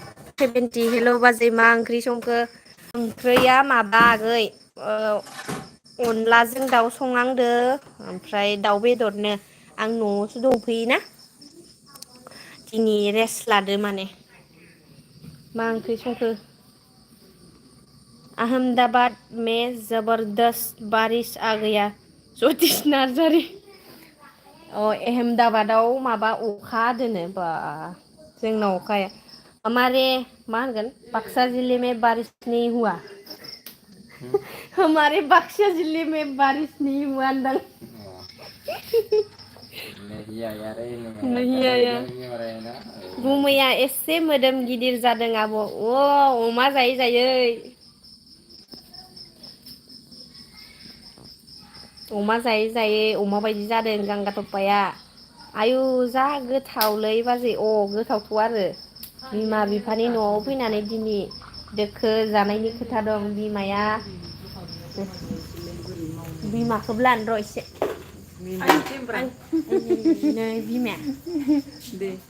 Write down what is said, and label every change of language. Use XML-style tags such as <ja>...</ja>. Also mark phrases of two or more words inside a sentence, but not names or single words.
<brx>70 हेल' बाजै मा ओंख्रि संखो ओंख्रिया माबा आगै अनलाजों दाउ संनांदो ओमफ्राय दाउ बेदरनो आं न'आवसो दंफैयोना दिनै रेस्ट लादो माने मा ओंख्रि संखो</brx> <hi>अहमदाबाद में जबरदस्त बारिश आ गया ज्योतिष नार्जारि</hi> <brx>अहमदाबादाव माबा अखा दोनो बा जोंनाव अखाया</brx> <hi>हमारे</hi> <brx>मा होनगोन</brx> <hi>बाक्सा जिले में बारिश नहीं हुआ हमारे बक्सा जिले में बारिश नहीं हुआ अंदर नहीं आया</hi> <brx>गुमैया एसे मोदोम गिदिर जादों आब' अमा जायै जायै अमा जायै जायै अमा बायदि जादों गांगा थफाया आयु जा गोथावलै बाजै गोथावथ' आरो बिमा बिफानि न'आव फैनानै दिनै दोखो जानायनि खोथा दं बिमाया बिमाखौबो लानो र' एसे नै बिमाया दे</brx>